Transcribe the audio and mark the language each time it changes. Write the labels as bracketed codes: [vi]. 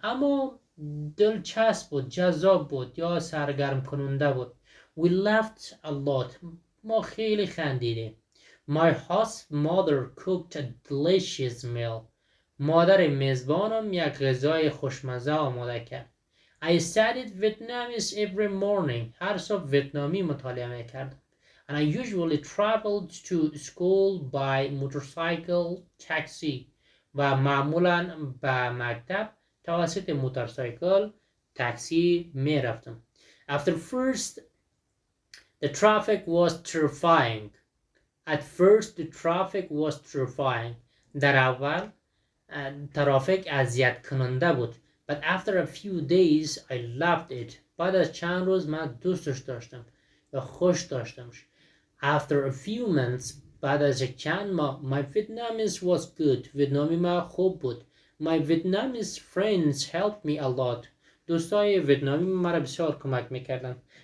[fa] اما دلچسب بود، جذاب بود یا سرگرم کننده بود. [en] We laughed a lot. [fa] ما خیلی خندیدیم. [en] My host mother cooked a delicious meal. [fa] مادر میزبانم یک غذای خوشمزه آماده کرد. [en] I studied Vietnamese every morning. [fa] هر صبح ویتنامی مطالعه میکردم. [en] And I usually traveled to school by motorcycle taxi. [fa] و معمولا به مکتب توسط موتورسایکل تاکسی می رفتم. [en] After first the traffic was terrifying. At first the traffic was terrifying. [fa] در اول ترافیک اذیت کننده بود. [en] But after a few days I loved it. [fa] بعد از چند روز من دوستش داشتم یا خوش داشتمش. [en] After a few months, [fa] بعد از چند ماه, [en] my Vietnamese was good. [fa] ویتنامی من خوب بود. [en] My Vietnamese friends helped me a lot. [fa] دوستای ویتنامی مرا بسیار کمک میکردن.